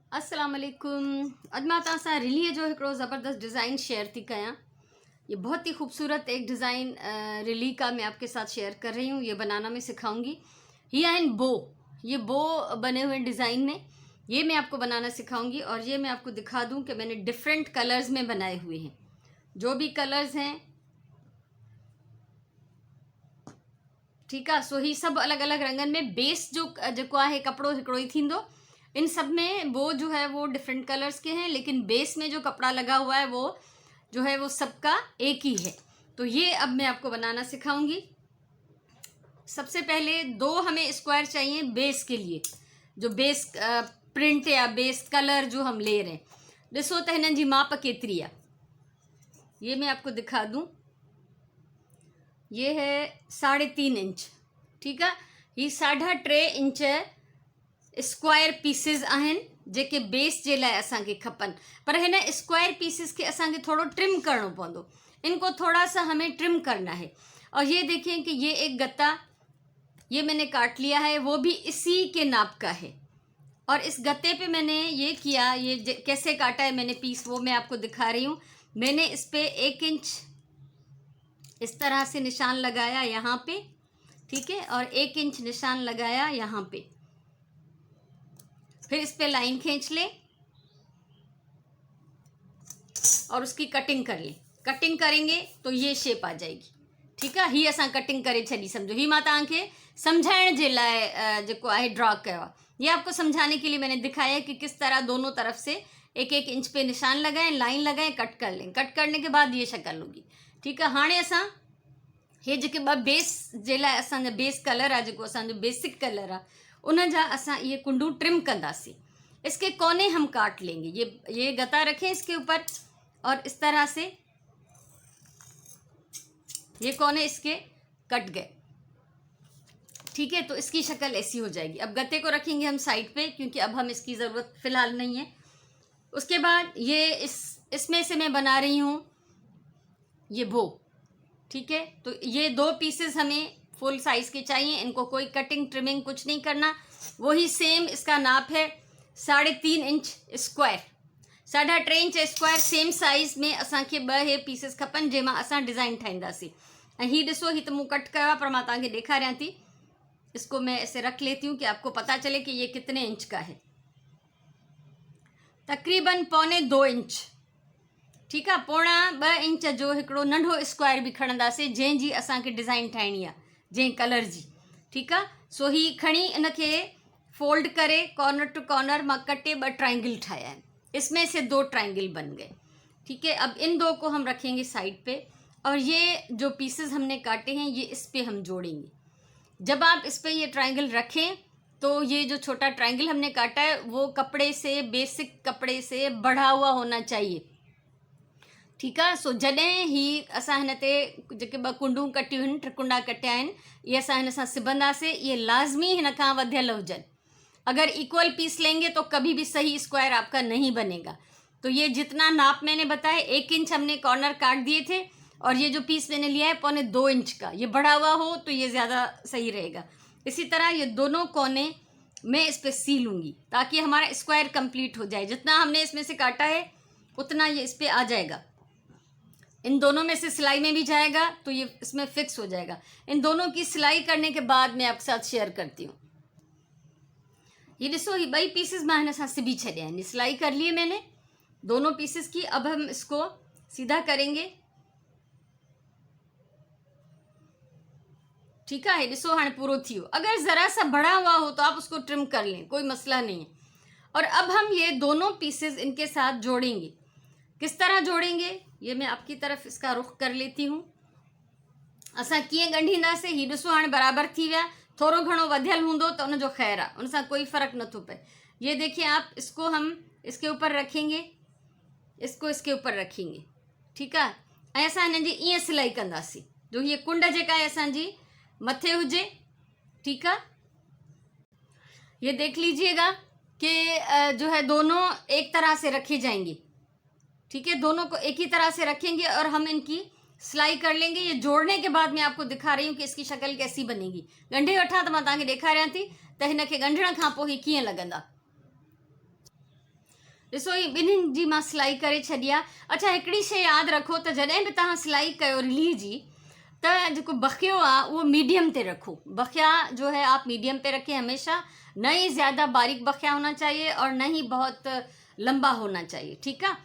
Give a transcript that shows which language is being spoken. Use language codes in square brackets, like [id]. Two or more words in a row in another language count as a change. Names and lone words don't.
[ar] السلام عليكم. [sd] अॼु मां तव्हां सां रिलीअ जो हिकिड़ो ज़बरदस्त डिज़ाइन शेयर थी कयां। [hi] ये बहुत ही खूबसूरत एक डिज़ाइन रिली का मैं आपके साथ शेयर कर रही हूँ। ये बनाना मैं सिखाऊंगी। ये आइन बो, ये बो बने हुए डिज़ाइन में ये मैं आपको बनाना सिखाऊंगी। और ये मैं आपको दिखा दूँ कि मैंने [en] different colors [hi] में बनाए हुए हैं। जो भी कलर्स हैं, ठीक है, [sd] सो ही सब अलग अलग रंगन में बेस जो आहे कपड़ो हिकिड़ो ही थींदो। [hi] इन सब में वो जो है वो [en] different colors [hi] के हैं, लेकिन बेस में जो कपड़ा लगा हुआ है वो जो है वो सबका एक ही है। तो ये अब मैं आपको बनाना सिखाऊंगी। सबसे पहले दो हमें स्क्वायर चाहिए बेस के लिए, जो [en] base print [hi] या [en] base color [hi] जो हम ले रहे हैं। [sd] ॾिसो त हिननि जी माप केतिरी आहे, [hi] ये मैं आपको दिखा दूं। ये है 3.5 इंच, ठीक है। [sd] ये 3.5 इंच [en] square pieces [sd] आहिनि जेके बेस जे लाइ असांखे खपनि। पर हिन [en] square pieces [sd] के असांखे थोड़ा ट्रिम करना पवंदो, [hi] इनको थोड़ा सा हमें ट्रिम करना है। और ये देखें कि ये एक गत्ता ये मैंने काट लिया है, वो भी इसी के नाप का है। और इस गत्ते पे मैंने ये किया, ये कैसे काटा है मैंने पीस, वो मैं आपको दिखा रही हूँ। मैंने इस पे 1 इंच इस तरह से निशान लगाया यहाँ पे, ठीक है, और 1 इंच निशान लगाया यहाँ पे। फिर इस पे लाइन खींच ले और उसकी कटिंग कर ले। कटिंग करेंगे तो ये शेप आ जाएगी, ठीक है। [sd] ही असां कटिंग करे छड़ी, समझो ही मां तव्हांखे समझाइण जे लाइ जेको आहे ड्रॉ कयो आहे। [hi] ये आपको समझाने के लिए मैंने दिखाया है कि किस तरह दोनों तरफ से 1-1 इंच पे निशान लगाएं, लाइन लगाएं, कट कर लें। कट करने के बाद ये शक्ल होगी, ठीक है। [sd] हाणे असां हे जेके ॿ बेस जे लाइ असांजा [en] base color [sd] आहे, जेको असांजो [en] basic color [sd] आहे, उन जा असां ये कुंडू ट्रिम कंदासीं। [hi] इसके कोने हम काट लेंगे। ये गता रखें इसके ऊपर और इस तरह से ये कोने इसके कट गए, ठीक है। तो इसकी शक्ल ऐसी हो जाएगी। अब गत्ते को रखेंगे हम साइड पे, क्योंकि अब हम इसकी ज़रूरत फ़िलहाल नहीं है। उसके बाद ये इसमें से मैं बना रही हूँ ये बो, ठीक है। तो ये 2 पीसेस हमें फुल साइज़ के चाहिए। इनको कोई [en] cutting trimming [hi] कुछ नहीं करना। वही सेम इसका नाप है 3.5 [en] inch square, [hi] 3.5 [en] inch square same size [hi] में [sd] असांखे 2 हे पीसेस खपनि, जंहिंमां असां डिज़ाइन ठाहींदासीं। ऐं हीउ ॾिसो, ही तो मूं कट कयो आहे, पर मां तव्हांखे ॾेखारियां थी। [hi] इसको मैं ऐसे रख लेती हूँ कि आपको पता चले कि ये कितने इंच का है। तकरीबन 1.25 इंच, ठीक है। [sd] 1.25 इंच जो हिकिड़ो नंढो स्क्वायर भी खणंदासीं, जंहिंजी असांखे डिज़ाइन ठाहिणी आहे, जंहिं कलर जी, ठीक है। सो ही खणी इनखे फोल्ड करे [en] corner to corner [sd] मां कटे 2 ट्रायंगल ठाया है। [hi] इसमें से 2 ट्रायंगल बन गए, ठीक है। अब इन 2 को हम रखेंगे साइड पे, और ये जो पीसेस हमने काटे हैं ये इस पे हम जोड़ेंगे। जब आप इस पे ये ट्रायंगल रखें तो ये जो छोटा ट्रायंगल हमने काटा है वो कपड़े से, बेसिक कपड़े से बढ़ा हुआ होना चाहिए, ठीक है। [sd] सो जॾहिं ही असां हिन ते जेके 2 कुंडूं कटियूं आहिनि, त्रिकुंडा कटिया आहिनि, ये असां हिन सां सिबंदासीं। ये लाज़मी हिन खां वधियल हुजनि। [hi] अगर इक्वल पीस लेंगे तो कभी भी सही स्क्वायर आपका नहीं बनेगा। तो ये जितना नाप मैंने बताया, 1 इंच हमने कॉर्नर काट दिए थे, और ये जो पीस मैंने लिया है 1.25 इंच का, ये बढ़ा हुआ हो तो ये ज़्यादा सही रहेगा। इसी तरह ये दोनों कोने मैं इस पर सी लूँगी ताकि हमारा [en] square complete [hi] हो जाए। जितना हमने इसमें से काटा है उतना ये इस पर आ जाएगा। इन दोनों में से सिलाई में भी जाएगा तो ये इसमें फिक्स हो जाएगा। इन दोनों की सिलाई करने के बाद मैं आपके साथ शेयर करती हूँ। [sd] ये ॾिसो, ही 2 पीसेस मां हिन सां सिबी छॾिया आहिनि। [hi] सिलाई कर ली है मैंने दोनों पीसेस की। अब हम इसको सीधा करेंगे, ठीक है। [sd] ॾिसो हाणे पूरो थी वियो। [hi] अगर ज़रा सा बड़ा हुआ हो तो आप उसको ट्रिम कर लें, कोई मसला नहीं है। और अब हम ये दोनों पीसेस इनके साथ जोड़ेंगे। किस तरह जोड़ेंगे ये मैं आपकी तरफ इसका रुख कर लेती हूँ। [sd] असां कीअं ॻंढींदासीं, ही ॾिसो हाणे बराबरि थी विया। थोड़ो घणो वधियल हूंदो तो उनजो ख़ैर आहे, उन सां कोई फ़र्क़ु नथो पए। [hi] ये देखिए आप, इसको हम इसके ऊपर रखेंगे, इसको इसके ऊपर रखेंगे, ठीक है। [sd] ऐं असां हिननि जी ईअं सिलाई कंदासीं जो ये कुंड जेका आहे असांजी मथे हुजे, [hi] ठीक है। ये देख लीजिएगा कि जो है दोनों एक तरह से रखे जाएंगे, ठीक है। दोनों को एक ही तरह से रखेंगे और हम इनकी सिलाई कर लेंगे। ये जोड़ने के बाद मैं आपको दिखा रही हूँ कि इसकी शक्ल कैसी बनेगी। [sd] ॻंढे वठां तो मां तव्हांखे ॾेखारियां थी त हिन खे ॻंढण खां पोइ ही कीअं लॻंदा। ॾिसो ही ॿिन्हिनि जी मां सिलाई करे छॾी आहे। अच्छा, हिकिड़ी शइ यादि रखो त जॾहिं बि तव्हां सिलाई कयो रिली जी, त जेको बखियो आहे उहो मीडियम ते रखो। [hi] बखिया जो है आप मीडियम पे रखें हमेशा, न ही ज़्यादा बारीक बखिया होना चाहिए और न ही बहुत लंबा होना चाहिए, [sd] ठीकु आहे।